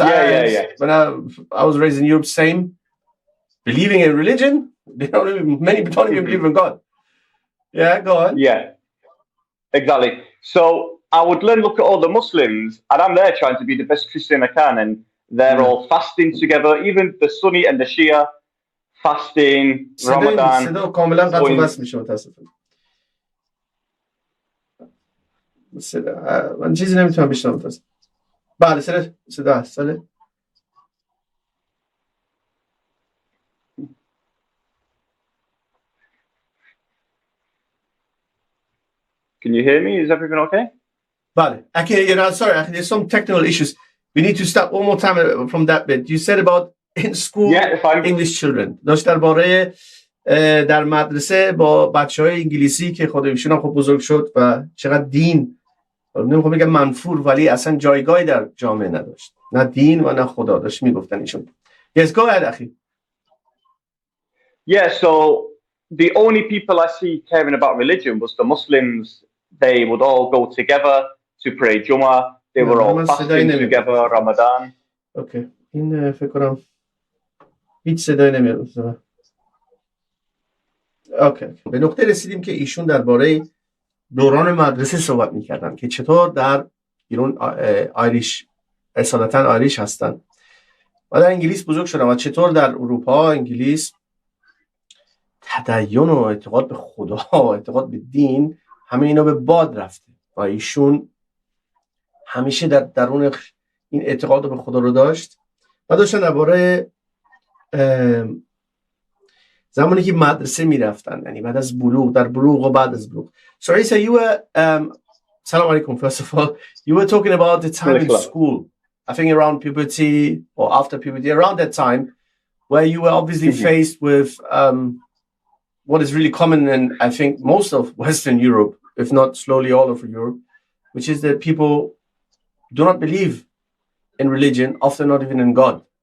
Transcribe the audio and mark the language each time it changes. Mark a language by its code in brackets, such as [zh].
[en] When I was raised in Europe, same. Believing in religion, many don't even believe in God. Yeah, go on. Yeah, exactly. So I would then look at all the Muslims, and I'm there trying to be the best Christian I can, and they're all fasting together, even the Sunni and the Shia fasting, Ramadan. [fa] صدا کاملا قطع و وصل میشه متاسفم. من چیزی نمیتونم بشنوم متاسفم. بله صدا هست. [en] Can you hear me? Is everything okay? Vale. Sorry, there's some technical issues. We need to start one more time from that bit. You said about in school, English children. [fa] داشت درباره در مدرسه با بچه‌های انگلیسی که خود ایشون هم خب بزرگ شد و چقدر دین نمیخوام بگم منفور ولی اصلا جایگاهی در جامعه نداشت. نه دین و نه خدا داشت میگفتن ایشون. [en] Yes, go ahead, [fa] اخی. [en] Yeah, so the only people I see caring about religion was the Muslims. They would all go together to pray Jummah. They were all fasting together, Ramadan. Okay. [fa] این فکر کنم هیچ صدایی نمیاد. اوکی. به نقطه رسیدیم که ایشون درباره دوران مدرسه صحبت می‌کردن که چطور در ایران آیریش اصالتاً آیریش هستن و در انگلیس بزرگ شدن و چطور در اروپا انگلیس تدین و اعتقاد به خدا و اعتقاد به دین همه اینا به باد رفته و ایشون همیشه در درون این اعتقاد به خدا رو داشت و داشتن درباره زمانی که مدرسه میرفتن یعنی بعد از بلوغ در بلوغ و بعد از بلوغ. [en] So Isa, you were Salam alaikum, first of all. You were talking about the time in school, I think around puberty or after puberty, around that time where you were obviously faced with what is really common in I think most of Western Europe, if not slowly all over Europe, which is that people do not believe in religion, often not even in God.